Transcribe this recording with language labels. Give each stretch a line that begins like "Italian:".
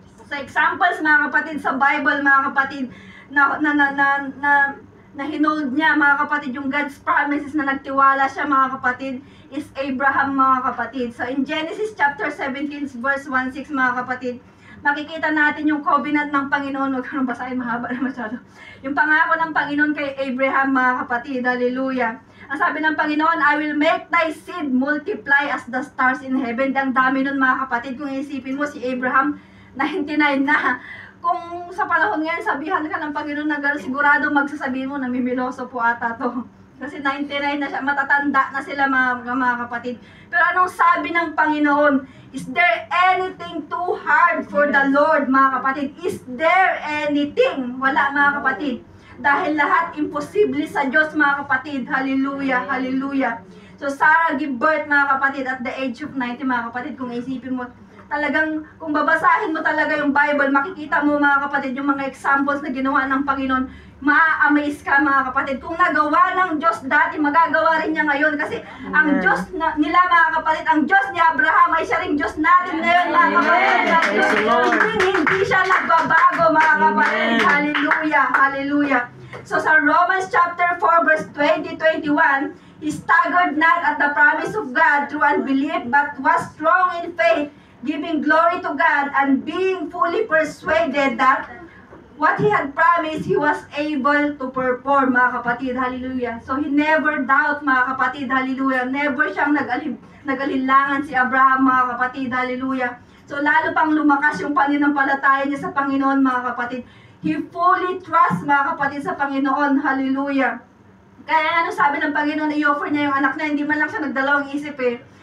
Filipino: Sa examples, mga kapatid, sa Bible, mga kapatid, na hinold niya, mga kapatid, yung God's promises na nagtiwala siya, mga kapatid, is Abraham, mga kapatid. So in Genesis chapter 17 verse 1-6, mga kapatid, makikita natin yung covenant ng Panginoon. Huwag ka nang basahin, mahaba na masyado. Yung pangako ng Panginoon kay Abraham, mga kapatid. Hallelujah. Ang sabi ng Panginoon,
English: I will make thy seed multiply as the stars in heaven.
Filipino: Ang dami nun, mga kapatid. Kung isipin mo, si Abraham, 99 na. Kung sa panahon ngayon, sabihan ka ng Panginoon na gano'n, sigurado magsasabihin mo, namimiloso po ata to. Kasi 99 na siya, matatanda na sila, mga kapatid. Pero anong sabi ng Panginoon?
English: Is there anything too hard for the Lord, mga kapatid? Is there anything?
Filipino: Wala, mga kapatid. Dahil lahat imposible sa Diyos, mga kapatid.
English: Hallelujah, hallelujah. So Sarah gave birth, mga kapatid, at the age of 90, mga kapatid.
Filipino: Kung isipin mo, talagang, kung babasahin mo talaga yung Bible, makikita mo, mga kapatid, yung mga examples na ginawa ng Panginoon, maa-amaze ka, mga kapatid. Kung nagawa ng Diyos dati, magagawa rin niya ngayon. Kasi ang Diyos nila, mga kapatid, ang Diyos ni Abraham ay siya ring Diyos natin ngayon, mga kapatid. Hindi siya nagbabago, mga kapatid. Hallelujah, hallelujah.
English: So sa Romans chapter 4, verse 20-21, he staggered not at the promise of God through unbelief, but was strong in faith, giving glory to God, and being fully persuaded that what He had promised, He was able to perform,
Filipino: mga kapatid.
English: Hallelujah. So He never doubt, mga kapatid. Hallelujah.
Filipino: Never siyang nag-alilangan si Abraham, mga kapatid. Hallelujah. So lalo pang lumakas yung pananampalataya niya sa Panginoon, mga kapatid.
English: He fully trusts, mga kapatid, sa Panginoon. Hallelujah.
Filipino: Kaya ano sabi ng Panginoon, i-offer niya yung anak na, hindi man lang siya nagdalawang isip eh.